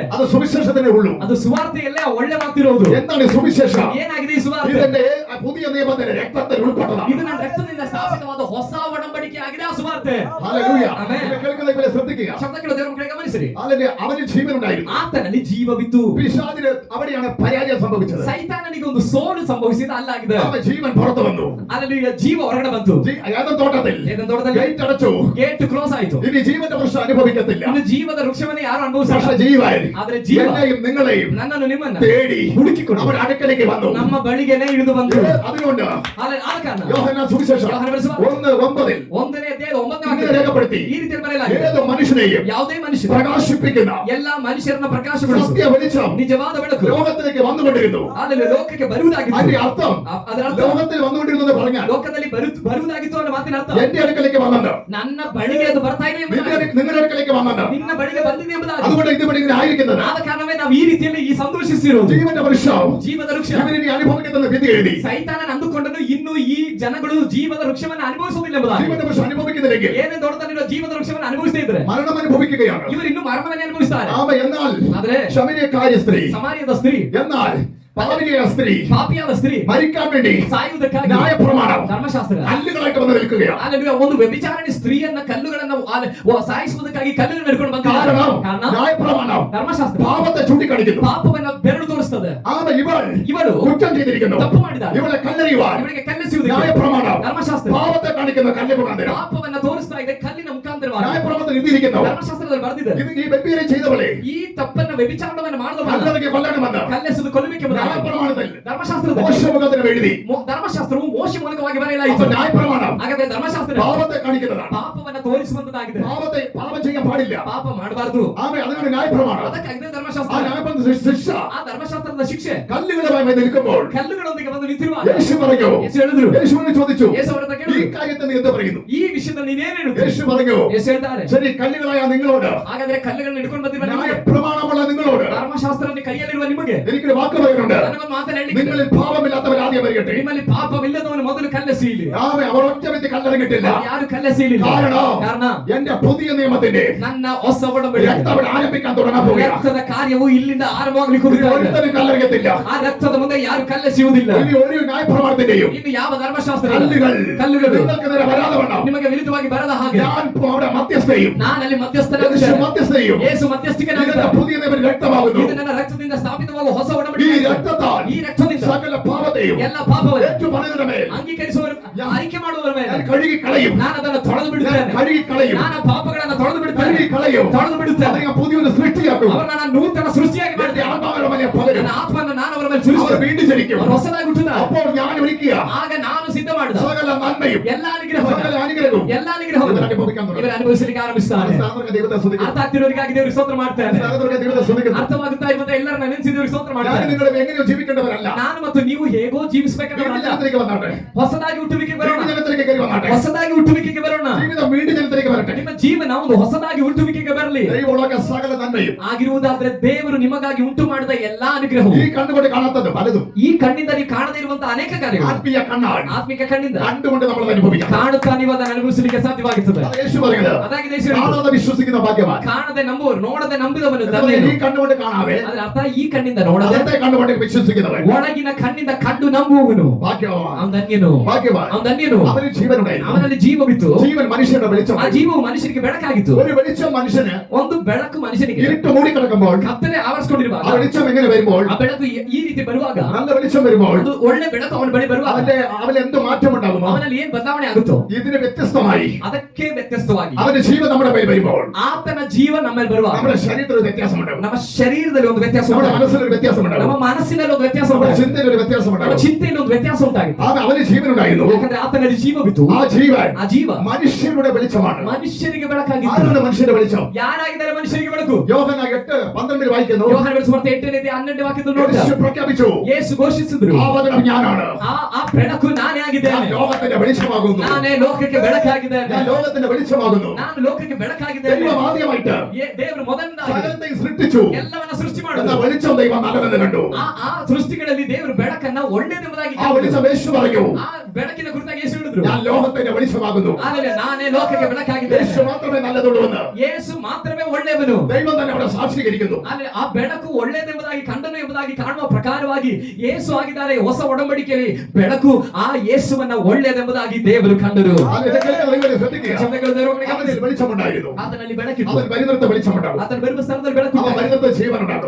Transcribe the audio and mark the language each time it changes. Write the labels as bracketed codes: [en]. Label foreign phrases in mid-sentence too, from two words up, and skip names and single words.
[ml] അത് സുവിശേഷത്തിനേ ഉള്ളൂ. [kn] ಅದು ಸುವಾರ್ತೆಯಲ್ಲೇ ಆ ಒಳ್ಳೆ ಮಾತಿರೋದು. [ml] എന്താണ് ഈ സുവിശേഷം? [kn] ಏನಾಗಿದೆ ಈ ಸುವಾರ್ತೆ? [ml] ഇതിന്റെ പുതിയ നിയമത്തിന്റെ രക്തത്തിൽ ഉൾപ്പെട്ടതാണ്. [kn] ಇದು ನನ್ನ ರಕ್ತದಿಂದ ಸ್ಥಾಪಿತವಾದ ಹೊಸ ಒಡಂಬಡಿಕೆ ಆಗಿದೆ ಆ ಸುವಾರ್ತೆ. [ml] ഹല്ലേലൂയ. [kn] ആമേൻ. [ml] ഇത് കേൾക്കുന്ന ഇവിടെ ശ്രദ്ധിക്കുക. [kn] ಶಬ್ದ ಕೇಳೋ ದೇವರ ಮಕ್ಕಳಿಗೆ ಗಮನಿಸಿರಿ. [ml] ഹല്ലേലൂയ. അവന് ജീവനുണ്ടായിരുന്നു. [kn] ಆತನಲ್ಲಿ ಜೀವವಿತ್ತು. [ml] പിശാചിന് അവിടെയാണ് പരാജയം സംഭവിച്ചത്. [kn] ಸೈತಾನನಿಗೆ ಒಂದು ಸೋಲು ಸಂಭವಿಸಿದ ಅಲ್ಲಾಗಿದೆ. [ml] അവൻ ജീവൻ പുറത്തു വന്നു. [kn] ಅಲ್ಲಿ ಜೀವ ಹೊರಗಡೆ ಬಂತು. [ml] ഏതൻ തോട്ടത്തിൽ [kn] ಏದೆನ್ ತೋಟದಲ್ಲಿ [ml] ഗേറ്റ് അടച്ചു. [en] gate close [kn] ಆಯಿತು. [ml] ഇനി ജീവന്റെ വൃക്ഷം അനുഭവിക്കത്തില്ല. [kn] ಇನ್ನು ಜೀವದ ವೃಕ್ಷವನ್ನ ಯಾರು [ml] പക്ഷെ [kn] ಅನುಭವಿಸಲ್ಲ. [ml] ജീവൻ [kn] ಆದ್ರೆ ಜೀವ [ml] എന്നെയും നിങ്ങളെയും [kn] ನನ್ನನ್ನು ನಿಮ್ಮನ್ನ [ml] തേടി [kn] ಹುಡುಕಿಕೊಂಡು [ml] അവൻ അടുക്കലേക്ക് വന്നു. [kn] ನಮ್ಮ ಬಳಿಗೆನೆ ಇಳಿದು ಬಂತು. [ml] അതുകൊണ്ട് [kn] ಆದ ಕಾರಣ [ml] യോഹന്നാൻ സുവിശേഷം [kn] ಯೋಹಾನ ಬರೆಸುವ 1:9 ಒಂದನೇ ಅಧ್ಯಾಯದ 9ನೇ [ml] ഇങ്ങനെ [kn] ವಾಕ್ಯ [ml] രേഖപ്പെടുത്തി. [kn] ಈ ರೀತಿ ಬರೆಯಲಾಗಿದೆ. [ml] ഏത് മനുഷ്യനെയും [kn] ಯಾವುದೇ ಮನುಷ್ಯ [ml] പ്രകാശിപ്പിക്കുന്ന [kn] ಎಲ್ಲಾ ಮನುಷ್ಯರನ್ನ ಪ್ರಕಾಶಗೊಳಿಸು [ml] സത്യ വെളിച്ചം [kn] ನಿಜವಾದ ಬೆಳಕು [ml] ലോകത്തിലേക്ക് വന്നുകൊണ്ടിരുന്നു. [kn] ಆದರೆ ಲೋಕಕ್ಕೆ ಬರುವುದಾಗಿತ್ತು. [ml] അതിന്റെ അർത്ഥം [kn] ಅದರ ಅರ್ಥ [ml] ലോകത്തിൽ വന്നുകൊണ്ടിരുന്നു എന്ന് പറഞ്ഞാൽ [kn] ಲೋಕದಲ್ಲಿ ಬರುವುದಾಗಿತ್ತು ಅನ್ನೋ ಮಾತಿನ ಅರ್ಥ [ml] എന്റെ അടുക്കലേക്ക് വന്നത് [kn] ನನ್ನ ಬಳಿಗೆ ಅದು ಬರ್ತಾ ಇದೆ ಎಂಬುದಾಗಿ, [ml] നിങ്ങളുടെ അടുക്കലേക്ക് വന്നത് [kn] ನಿನ್ನ ಬಳಿಗೆ ಬಂದಿದೆ ಎಂಬುದಾಗಿ. [ml] അതുകൊണ്ട് ഇതിവിടെ ഇങ്ങനെ ആയിരിക്കുന്നത്. [kn] ಆದ ಕಾರಣವೇ ನಾವು ಈ ರೀತಿಯಲ್ಲಿ ಈ ಸಂತೋಷಿಸಿರೋದು. [ml] ജീവന്റെ വൃക്ഷം [kn] ಜೀವದ ವೃಕ್ಷ [ml] ഇവരിനി അനുഭവിക്കുന്ന വിധി എഴുതി. [kn] ಸೈತಾನನ ಅಂದುಕೊಂಡನು ಇನ್ನು ಈ ಜನಗಳು ಜೀವದ ವೃಕ್ಷವನ್ನು ಅನುಭವಿಸುವುದಿಲ್ಲ ಎಂಬುದಾಗಿ. [ml] ജീവന്റെ വൃക്ഷം അനുഭവിക്കുന്നില്ലെങ്കിൽ [kn] ಏನೇ ದೊಡ್ಡದಲ್ಲಿರೋ ಜೀವದ ವೃಕ್ಷವನ್ನು ಅನುಭವಿಸ್ತಾ ಇದ್ರೆ [ml] മരണം അനുഭവിക്കുകയാണ്. [kn] ಇವರು ಇನ್ನು ಮರಣವನ್ನೇ ಅನುಭವಿಸ್ತಾರೆ. [ml] എന്നാൽ [kn] ಆದ್ರೆ [ml] ശമരിയക്കാരി സ്ത്രീ [kn] ಸಮಾರ್ಯದ ಸ್ತ್ರೀ [ml] എന്നാൽ പാപിനിയായ സ്ത്രീ [kn] ಪಾಪಿಯಾದ ಸ್ತ್ರೀ [ml] മരിക്കാൻ വേണ്ടി [kn] ಸಾಯುವುದಕ್ಕಾಗಿ [ml] ന്യായപ്രമാണം [kn] ಧರ್ಮಶಾಸ್ತ್ರ [ml] കല്ലുകളായിട്ട് വന്ന് നിൽക്കുകയാണ്. [kn] ಅಲ್ಲಲ್ಲಿ ಒಂದು ವ್ಯಭಿಚಾರಣಿ ಸ್ತ್ರೀಯನ್ನ ಕಲ್ಲುಗಳನ್ನ ಸಾಯಿಸುವುದಕ್ಕಾಗಿ ಕಲ್ಲುಗಳನ್ನು ಹಿಡ್ಕೊಂಡು ಬಂದ [ml] കാരണം [kn] ಕಾರಣ [ml] ന്യായപ്രമാണം [kn] ധರ್ಮಶಾಸ್ತ್ರ [ml] പാപത്തെ ചൂണ്ടിക്കാണിക്കുന്നു. [kn] ಪಾಪವನ್ನ ಬೆರಳು ತೋರಿಸ್ತದೆ. [ml] ಇವಳು കുറ്റം ചെയ്തിരിക്കുന്നു. [kn] ತಪ್ಪು ಮಾಡಿದ್ದಾಳೆ. [ml] ಇವಳೆ ಕല്ലെறிಯುവാൻ [kn] ಇವಳಿಗೆ ಕಲ್ಲಿಸುವುದಕ್ಕೆ [ml] ന്യായപ്രമാണം [kn] ಧರ್ಮಶಾಸ್ತ್ರ [ml] പാപത്തെ കാണിക്കുന്ന കല്ല് മുഖാന്തരം [kn] ಪಾಪವನ್ನ ತೋರಿಸ್ತಾ ಇದೆ ಕಲ್ಲಿನ ಮುಖಾಂತರವಾಗಿ. [ml] ന്യായപ്രമാണത്തിൽ എഴുതിയിരിക്കുന്നു. [kn] ಧರ್ಮಶಾಸ್ತ್ರದಲ್ಲಿ ಬರೆದಿದೆ [ml] ഇത് ഈ വ്യഭിചാരം ചെയ്തവളെ [kn] ಈ ತಪ್ಪನ್ನ ವ್ಯಭಿಚಾರವನ್ನು ಮಾಡಿದವನು [ml] കല്ലെറിഞ്ഞ് കൊല്ലണമെന്ന് [kn] ಕಲ್ಲೆಸೆದು ಕೊಲ್ಲುವಿಕೆ ಬಂದ [ml] ന്യായപ്രമാണത്തിൽ [kn] ಧರ್ಮಶಾಸ್ತ್ರದಲ್ಲಿ [ml] മോശ മുഖാന്തരം എഴുതി. [kn] ಧರ್ಮಶಾಸ್ತ್ರವು ಮೋಶೆ ಮೂಲಕವಾಗಿ [ml] അപ്പൊ [kn] ಬರೆಯಲಾಯಿತು. [ml] ന്യായപ്രമാണം [kn] ಹಾಗಾದ್ರೆ ಧರ್ಮಶಾಸ್ತ್ರ [ml] പാപത്തെ കാണിക്കുന്നതാണ്. [kn] ಪಾಪವನ್ನ ತೋರಿಸುವಂತದ್ದಾಗಿದೆ. [ml] പാപം ചെയ്യാൻ പാടില്ല. [kn] ಪಾಪ ಮಾಡಬಾರದು. [ml] ആമേ അതിനാണ് ന്യായപ്രമാണം. [kn] ಅದಕ್ಕಾಗಿದೆ [ml] ആ [kn] ಧರ್ಮಶಾಸ್ತ್ರ. [ml] ന്യായപ്രമാണ ശിക്ഷ [kn] ಆ ಧರ್ಮಶಾಸ್ತ್ರದ ಶಿಕ್ಷೆ [ml] കല്ലുകളുമായി നിൽക്കുമ്പോൾ [kn] ಕಲ್ಲುಗಳೊಂದಿಗೆ ಬಂದು ನಿಂತಿರುವಾಗ [ml] യേശു പറഞ്ഞു, [kn] ಯೇಸು ಹೇಳಿದ್ರು, [ml] യേശുവിനെ ചോദിച്ചു, [kn] ಯೇಸು ಅವರ ಹತ್ರ [ml] ഈ [kn] ಕೇಳಿದ್ರು, [ml] കാര്യത്തെ നീ എന്ത് പറയുന്നു? [kn] ಈ ವಿಷಯದಲ್ಲಿ ನೀನೇನು ಹೇಳುತ್ತೀಯ? [ml] യേശು പറഞ്ഞു, [kn] ಯೇಸು ಹೇಳ್ತಾರೆ, [ml] ശരി, കല്ലുകളായ നിങ്ങളോട്, [kn] ಹಾಗಾದ್ರೆ ಕಲ್ಲುಗಳನ್ನ ಹಿಡ್ಕೊಂಡು ಬಂದಿರುವ ನಿಮಗೆ, [ml] ന്യായപ്രമാണമുള്ള നിങ്ങളോട് [kn] ಧರ್ಮಶಾಸ್ತ್ರವನ್ನು ಕೈಯಲ್ಲಿರುವ ನಿಮಗೆ [ml] എനിക്കൊരു വാക്ക് പറയുന്നുണ്ട്. [kn] ನನಗೊಂದು ಮಾತನ್ನ ಹೇಳಲಿಕ್ಕೆ, [ml] നിങ്ങളിൽ പാപമില്ലാത്തവർ ആദ്യം വരികട്ടെ. [kn] ನಿಮ್ಮಲ್ಲಿ ಪಾಪವಿಲ್ಲದವನು ಮೊದಲು ಕಲ್ಲೆಸೆಯಲಿ. [ml] ആമേ അവർ ഒറ്റ വ്യക്തി കല്ലെറിഞ്ഞിട്ടില്ല. [kn] ಯಾರು ಕಲ್ಲೆಸೆಯಲಿಲ್ಲ. ಕಾರಣ [ml] എന്റെ പുതിയ നിയമത്തിന്റെ [kn] ನನ್ನ ಹೊಸ ಒಡಂಬಡಿಕೆ [ml] രക്തം അവിടെ ആരംഭിക്കാൻ തുടങ്ങാൻ പോവുകയാണ്. [kn] ರಕ್ತದ ಕಾರ್ಯವು ಇಲ್ಲಿಂದ ಆರಂಭವಾಗಲಿಕ್ಕೆ [ml] ഇനി [kn] ಹೋಗುತ್ತದೆ. [ml] ഒരുത്തനും കല്ലെറിയത്തില്ല. [kn] ಆ ರಕ್ತದ ಮುಂದೆ ಯಾರು ಕಲ್ಲೆಸೆಯುವುದಿಲ್ಲ. [ml] ഇനി ഒരു ന്യായപ്രമാണത്തിന്റെയും [kn] ಇನ್ನು ಯಾವ ಧರ್ಮಶಾಸ್ತ್ರ [ml] കല്ലുകൾ നിങ്ങൾക്ക് നേരെ വരാതെ വണ്ണം [kn] ನಿಮಗೆ ವಿರುದ್ಧವಾಗಿ ಬರದ ಹಾಗೆ [ml] ഞാൻ അവിടെ മധ്യസ്ഥയും [kn] ನಾನಲ್ಲಿ [ml] യേശു [kn] ಮಧ್ಯಸ್ಥನಾಗುತ್ತೇನೆ. [ml] മധ്യസ്ഥയും [kn] ಯೇಸು ಮಧ್ಯಸ್ಥಿಕನಾಗುತ್ತಾನೆ. [ml] ഇതിന്റെ പുതിയ നിയമം രക്തമാകുന്നു. [kn] ಇದು ನನ್ನ ರಕ್ತದಿಂದ ಸ್ಥಾಪಿತವಾಗುವ ಹೊಸ [ml] ഈ [kn] ಒಡಂಬಡಿಕೆ. [ml] രക്തത്താൽ [kn] ಈ ರಕ್ತದಿಂದ [ml] സകല പാപത്തെയും [kn] ಎಲ್ಲ ಪಾಪವನ್ನು [ml] ഏറ്റുപറയുന്നതിന്റെ മേൽ [kn] ಅಂಗೀಕರಿಸುವವರು ಆಯ್ಕೆ ಮಾಡುವವರ ಮೇಲೆ [ml] ഞാൻ കഴുകി കളയും. [kn] ನಾನು ಅದನ್ನು ತೊಳೆದು [ml] ഞാൻ [kn] ಬಿಡುತ್ತೇನೆ. [ml] കഴുകി കളയും. [kn] ನಾನು ಆ ಪಾಪಗಳನ್ನು ತೊಳೆದು ಬಿಡುತ್ತೇನೆ. [ml] കഴുകി കളയും. [kn] ತೊಳೆದು ಬಿಡುತ್ತೇನೆ. [ml] അതിനെ പുതിയൊരു സൃഷ്ടിയാക്കും. [kn] ಅವರನ್ನ ನಾನು ನೂತನ ಸೃಷ್ಟಿಯಾಗಿ [ml] എന്റെ [kn] ಮಾಡ್ತೇನೆ. [ml] ആത്മാവിന്റെ മേലെ പകരും. [kn] ನನ್ನ ಆತ್ಮವನ್ನು ನಾನು ಅವರ ಮೇಲೆ [ml] അവർ [kn] ಸುರಿಸುತ್ತೇನೆ. [ml] വീണ്ടും ജനിക്കും. [kn] ಅವರು ಹೊಸದಾಗಿ ಹುಟ್ಟುತ್ತಾರೆ. [ml] അപ്പോൾ ഞാൻ ഒരുക്കിയ [kn] ಆಗ ನಾನು ಸಿದ್ಧ ಮಾಡಿದ [ml] സകല നന്മയും [kn] ಎಲ್ಲ ಅನುಗ್ರಹವನ್ನು [ml] സകല അനുഗ്രഹവും [kn] ಎಲ್ಲ ಅನುಗ್ರಹವನ್ನು [ml] ഇവർ അനുഭവിക്കാൻ തുടങ്ങും. [kn] ಇವರು ಅನುಭವಿಸಲಿಕ್ಕೆ ಆರಂಭಿಸುತ್ತಾರೆ. [ml] സ്ഥാപಕ ദൈവത്തെ സ്തുതിക്കുന്നു. [kn] ಅರ್ಥ ಆಗ್ತಿರೋರಿಗಾಗಿ ದೇವರಿಗೆ ಸ್ತೋತ್ರ ಮಾಡ್ತೇನೆ. [ml] സ്ഥാപക ദൈവത്തെ സ്തുതിക്കുന്നു. [kn] ಅರ್ಥವಾಗುತ್ತಾ ಇರುವಂತ ಎಲ್ಲರನ್ನ ನೆನೆಸಿ ದೇವರಿಗೆ ಸ್ತೋತ್ರ [ml] ഞാൻ [kn] ಮಾಡ್ತೇನೆ. [ml] നിങ്ങളും എങ്ങനെയോ ജീവിക്കേണ്ടവരല്ല. [kn] ನಾನು ಮತ್ತು ನೀವು ಹೇಗೋ [ml] വീണ്ടും [kn] ಜೀವಿಸಬೇಕಂತ [ml] ജനത്തിലേക്ക് വന്നാട്ടെ. [kn] ಹೊಸದಾಗಿ ಹುಟ್ಟುವಿಕೆಗೆ ಬರೋಣ. [ml] വീണ്ടും ജനത്തിലേക്ക് കയറി വന്നാട്ടെ. [kn] ಹೊಸದಾಗಿ ಹುಟ್ಟುವಿಕೆಗೆ ಬರೋಣ. [ml] ജീവിതം വീണ്ടും ജനത്തിലേക്ക് വരട്ടെ. [kn] ನಿಮ್ಮ ಜೀವನ ಒಂದು ಹೊಸದಾಗಿ ಹುಟ್ಟುವಿಕೆಗೆ ಬರಲಿ. [ml] ദൈവമുള്ള സകല നന്മയും [kn] ಆಗಿರುವುದಾದ್ರೆ ದೇವರು ನಿಮಗಾಗಿ ಉಂಟು ಮಾಡಿದ ಎಲ್ಲಾ ಅನುಗ್ರಹವು [ml] ഈ കണ്ടുകൊണ്ട് കാണാത്തത് പലതും [kn] ಈ ಕಣ್ಣಿಂದ ನೀವು ಕಾಣದೇ ಇರುವಂತಹ ಅನೇಕ ಕಾರ್ಯಗಳು [ml] ആത്മീയ കണ്ണാണ്. [kn] ಆತ್ಮಿಕ ಕಣ್ಣಿಂದ [ml] കണ്ടുകൊണ്ട് നമ്മൾ അനുഭവിക്കാം. [kn] ಕಾಣುತ್ತಾ ನೀವು ಅದನ್ನು ಅನುಭವಿಸಲಿಕ್ಕೆ ಸಾಧ್ಯವಾಗುತ್ತದೆ. [ml] അത് യേശു പറയുന്നത് [kn] ಅದಾಗಿದೆ ಯೇಸು ಹೇಳಿದ್ದು. [ml] കാണാതെ വിശ്വസിക്കുന്ന ഭാഗ്യവാൻ. [kn] ಕಾಣದೆ ನಂಬುವರು, ನೋಡದೆ ನಂಬಿದವನು [ml] ഈ [kn] ಧನ್ಯನು. [ml] കണ്ണുകൊണ്ട് കാണാതെ [kn] ಅದರ ಅರ್ಥ ಈ ಕಣ್ಣಿಂದ ನೋಡದೆ [ml] അകത്തെ കണ്ണുകൊണ്ട് വിശ്വസിക്കുന്നവൻ [kn] ಒಳಗಿನ ಕಣ್ಣಿಂದ ಕಂಡು ನಂಬುವವನು [ml] ഭാഗ്യവാൻ. [kn] ಅವನು ಧನ್ಯನು. [ml] ഭാഗ്യവാൻ. [kn] ಅವನು ಧನ್ಯನು. [ml] അവന് ജീവനുണ്ടായിരുന്നു. [kn] ಅವನಲ್ಲಿ ಜೀವವಿತ್ತು. [ml] ജീവൻ മനുഷ്യന്റെ വെളിച്ചം. [kn] ಆ ಜೀವವು ಮನುಷ್ಯನಿಗೆ ಬೆಳಕಾಗಿತ್ತು. [ml] ഒരു വെളിച്ചം മനുഷ്യന് [kn] ಒಂದು ಬೆಳಕು ಮನುಷ್ಯನಿಗೆ [ml] ഇരുട്ട് മൂടിക്കിടക്കുമ്പോൾ [kn] ಕತ್ತಲೆ ಆವರಿಸಿಕೊಂಡಿರುವಾಗ [ml] ആ വെളിച്ചം എങ്ങനെ വരുമ്പോൾ [kn] ಆ ಬೆಳಕು ಈ ರೀತಿ ಬರುವಾಗ [ml] നല്ല വെളിച്ചം വരുമ്പോൾ [kn] ಒಂದು ಒಳ್ಳೆ ಬೆಳಕು ಅವನ ಬಳಿ ಬರುವಾಗ [ml] അവന് എന്ത് മാറ്റമുണ്ടാകുമോ [kn] ಅವನಲ್ಲಿ ಏನ್ ಬದಲಾವಣೆ ಆಗುತ್ತೋ [ml] ഇതിന് വ്യത്യസ്തമായി [kn] ಅದಕ್ಕೆ ವ್ಯತ್ಯಸ್ತವಾಗಿ [ml] അവന്റെ ജീവൻ നമ്മുടെ മേൽ വരുമ്പോൾ [kn] ಆತನ ಜೀವ ನಮ್ಮಲ್ಲಿ ಬರುವಾಗ [ml] നമ്മുടെ ശരീരത്തിൽ ഒരു വ്യത്യാസമുണ്ടാകും. [kn] ನಮ್ಮ ಶರೀರದಲ್ಲಿ ಒಂದು ವ್ಯತ್ಯಾಸ [ml] നമ്മുടെ [kn] ಉಂಟಾಗುತ್ತೆ. [ml] മനസ്സിൽ ഒരു വ്യത്യാസമുണ്ടാകും. [kn] ನಮ್ಮ ಮನಸ್ಸಿನಲ್ಲಿ ಒಂದು ವ್ಯತ್ಯಾಸ [ml] നമ്മുടെ [kn] ಉಂಟಾಗುತ್ತೆ. [ml] ചിന്തയിൽ ഒരു [kn] ನಮ್ಮ [ml] വ്യത്യാസമുണ്ടാകും. [kn] ಚಿಂತೆಯಲ್ಲಿ ಒಂದು ವ್ಯತ್ಯಾಸ ಉಂಟಾಗುತ್ತೆ. [ml] അവന് ജീവനുണ്ടായിരുന്നു. [kn] ಯಾಕಂದ್ರೆ ಆತನಲ್ಲಿ ಜೀವವಿತ್ತು. [ml] ആ ജീവൻ [kn] ಆ ಜೀವ [ml] മനുഷ്യരുടെ വെളിച്ചമാണ്. [kn] ಮನುಷ್ಯರಿಗೆ ಬೆಳಕಾಗಿತ್ತು. [ml] ആരാണ് മനുഷ്യന്റെ വെളിച്ചം? [kn] ಯಾರಾಗಿದ್ದಾರೆ ಮನುಷ್ಯರಿಗೆ ಬೆಳಕು? [ml] യോഹന്ന 8:12 വായിക്കുന്നു. [kn] ಯೋಹಾನ ಬೆಳೆಸುವಂತೆ 8:12 ವಾಕ್ಯದಲ್ಲಿ ನೋಡ್ತಾ [ml] യേശു പ്രഖ്യാപിച്ചു, [kn] ಯೇಸು ಘೋಷಿಸಿದ್ರು, [ml] ആ വചനം ഞാനാണ്. [kn] ಆ ಬೆಳಕು ನಾನೇ [ml] ഞാൻ [kn] ಆಗಿದ್ದೇನೆ. [ml] ലോകത്തിന്റെ വെളിച്ചമാകുന്നു. [kn] ನಾನೇ ಲೋಕಕ್ಕೆ ಬೆಳಕಾಗಿದ್ದೇನೆ. [ml] ഞാൻ ലോകത്തിന്റെ വെളിച്ചമാകുന്നു. [kn] ನಾನು ಲೋಕಕ್ಕೆ ಬೆಳಕಾಗಿದ್ದೇನೆ. [ml] ദൈവം ആദ്യമായിട്ട് [kn] ದೇವರು ಮೊದಲನೇದಾಗಿ [ml] സകലത്തെയും സൃഷ്ടിച്ചു. [kn] ಎಲ್ಲವನ್ನ ಸೃಷ್ಟಿ [ml] എന്ന [kn] ಮಾಡಿದ್ರು. [ml] വെളിച്ചം ദൈവം നല്ലതെന്ന് കണ്ടു. [kn] ಆ ಸೃಷ್ಟಿಗಳಲ್ಲಿ ದೇವರು ಬೆಳಕನ್ನ ಒಳ್ಳೆಯದೆಂಬುದಾಗಿ [ml] ആ വെളിച്ചം യേശു പറഞ്ഞു, [kn] ಆ ಬೆಳಕಿನ ಕುರಿತಾಗಿ ಯೇಸು ಹೇಳಿದ್ರು, [ml] ഞാൻ ലോകത്തിന്റെ വെളിച്ചമാകുന്നു. [kn] ಆಮೇಲೆ ನಾನೇ ಲೋಕಕ್ಕೆ ಬೆಳಕಾಗಿದ್ದೇನೆ. [ml] യേശു മാത്രമേ നല്ലതുള്ളൂ എന്ന് [kn] ಯೇಸು ಮಾತ್ರವೇ ಒಳ್ಳೆಯವನು. [ml] ദൈവം തന്നെ അവിടെ സാക്ഷീകരിക്കുന്നു. [kn] ಆಮೇಲೆ ಆ ಬೆಳಕು ಒಳ್ಳೆಯದೆಂಬುದಾಗಿ ಕಂಡನು ಎಂಬುದಾಗಿ ಕಾಣುವ ಪ್ರಕಾರವಾಗಿ ಯೇಸು ಆಗಿದ್ದಾರೆ. ಹೊಸ ಒಡಂಬಡಿಕೆಯಲ್ಲಿ ಬೆಳಕು ಆ ಯೇಸುವನ್ನ ಒಳ್ಳೆಯದೆಂಬುದಾಗಿ ದೇವರು ಕಂಡರು. ಶಬ್ದಗಳು ದೇವರಿಗೆ [ml] അവനിൽ [kn] ಗಮನಿಸಿ. [ml] വെളിച്ചമുണ്ടായിരുന്നു. [kn] ಆತನಲ್ಲಿ ಬೆಳಕಿತ್ತು. [ml] അവൻ വരുന്നിടത്ത് വെളിച്ചമുണ്ടാകും. [kn] ಆತನ ಬರುವ ಸ್ಥಳದಲ್ಲಿ ಬೆಳಕು [ml] അവൻ [kn] ಉಂಟಾಗಿದೆ. [ml] വരുന്നിടത്ത് ജീവനുണ്ടാകും.